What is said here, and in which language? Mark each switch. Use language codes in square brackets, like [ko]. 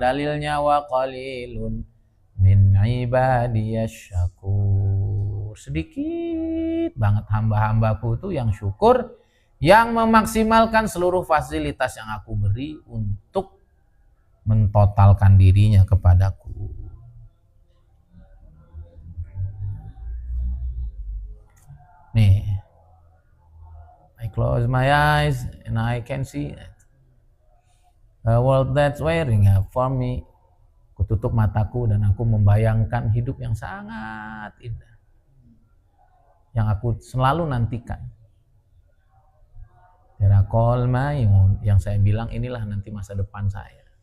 [id] Dalilnya [ar] wa qalilun min ibadiyasy syakur. [id] Sedikit banget hamba-hambaku itu yang syukur, yang memaksimalkan seluruh fasilitas yang aku beri untuk mentotalkan dirinya kepadaku. [en] Nih, I close my eyes and I can see a world that's waiting up for me. [id] Aku tutup mataku dan aku membayangkan hidup yang sangat indah, yang aku selalu nantikan. Terakol mayun, yang saya bilang inilah nanti masa depan saya.